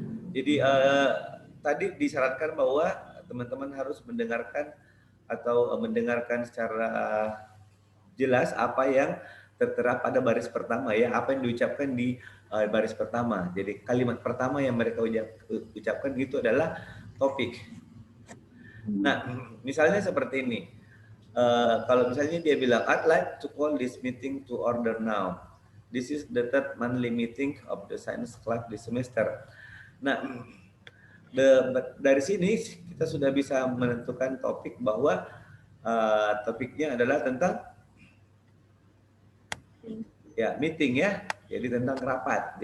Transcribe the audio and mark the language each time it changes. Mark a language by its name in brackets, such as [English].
[Indonesian] Jadi tadi disyaratkan bahwa teman-teman harus mendengarkan atau mendengarkan secara jelas apa yang tertera pada baris pertama ya, apa yang diucapkan di baris pertama. Jadi kalimat pertama yang mereka ucapkan itu adalah topik. Nah, misalnya seperti ini. Kalau misalnya dia bilang, [English] I'd like to call this meeting to order now. This is the third monthly meeting of the science club this semester. [Indonesian] Nah, dari sini kita sudah bisa menentukan topik bahwa topiknya adalah tentang ya meeting ya, jadi tentang rapat.